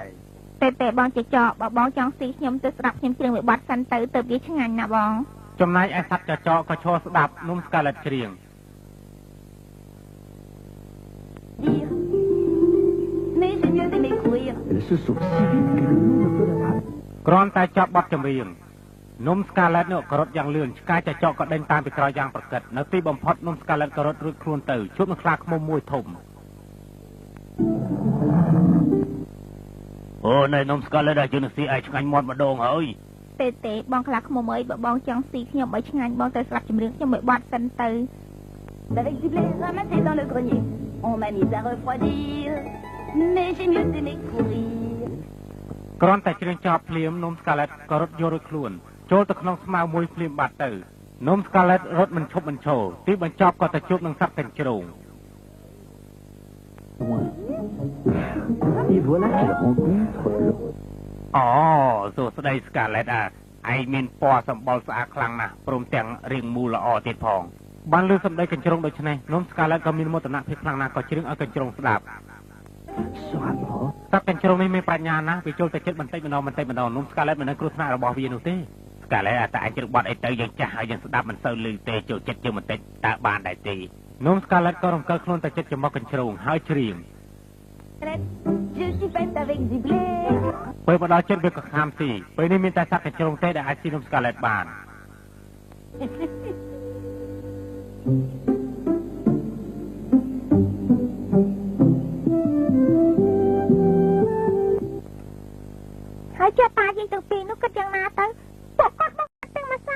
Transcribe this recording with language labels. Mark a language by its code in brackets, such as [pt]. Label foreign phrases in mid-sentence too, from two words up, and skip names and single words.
[km] តែបងចេះចោបើបងចង់ស៊ីខ្ញុំទៅស្ដាប់ខ្ញុំច្រៀងមួយបទសិនទៅវាឆ្ងាញ់ណាស់បង ចំណែកឯសត្វចចក៏ឈរស្ដាប់នំស្កាឡែតច្រៀង [fr] Mais j'ai mieux aimé courir. Elle se sauve si vite que le loup ne peut l'attraper. [km] គ្រាន់តែចប់បទចម្រៀងនំស្កាឡែតនោះក៏រត់យ៉ាងលឿនឆ្កែចចក៏ដេញតាមពីក្រោយយ៉ាងប្រកិតនៅទីបំផុតនំស្កាឡែតក៏រត់រួចខ្លួនទៅជួបនឹងខ្លាឃ្មុំមួយធំនៅនំស្កាឡែតដែលយើងនឹងស៊ីឲ្យឆ្ងាញ់មាត់ម្ដងហើយ ទេបងខ្លាឃ្មុំអើយបើបងចង់ស៊ីខ្ញុំឲ្យឆ្ងាញ់បងទៅស្ដាប់ចម្រៀងខ្ញុំមួយបទសិនទៅ [fr] Avec du blé ramassé dans le grenier. On m'a mise à refroidir, mais j'ai mieux aimé courir. [km] គ្រាន់តែច្រៀងចប់ភ្លាមនំស្កាឡែតក៏រត់យករួចខ្លួនចូលទៅក្នុងស្មៅមួយភ្លាមបាត់ទៅនំស្កាឡែតរត់មិនឈប់មិនឈរទីបញ្ចប់ក៏ទៅជួបនឹងសត្វកញ្ជ្រោង [fr] Et voilà qu'elle rencontre le... [km] សួស្ដីស្កាឡែតឯងមានពណ៌សម្បុរស្អាតខ្លាំងណាស់ព្រមទាំងរាងមូលល្អទៀតផងបានលើសម្ដីកញ្ជ្រោងដូច្នេះនំស្កាឡែតក៏មានមោទនភាពខ្លាំងណាស់ក៏ច្រៀងឲ្យកញ្ជ្រោងស្ដាប់សត្វកញ្ជ្រោងនេះមានប្រាជ្ញាណាស់វាចូលទៅចិត្តបន្តិចម្ដងនំស្កាឡែតមិននៅគ្រោះថ្នាក់របស់វានោះទេស្កាឡែតតែឯងជ្រឹកបាត់អីទៅយើងចាស់ហើយយើងស្ដាប់មិនសូវឮទេចូលចិត្តយើងបន្តិចតើបានដែរទេនំស្កាឡែតក៏រំកិលខ្លួនទៅចិត្តចំមកកញ្ជ្រោងហើយច្រៀង [fr] Je suis faite avec du blé. [km] ពេលមកដល់ចិត្តវាក៏ខាំស៊ីពេលនេះមានតែសត្វកញ្ជ្រោងទេដែលអាចស៊ីនំស្កាឡែតបាន ហើយជាតាយើងទាំងពីរនោះគិតយ៉ាងណាទៅពួកគាត់មកទាំងម្សៅ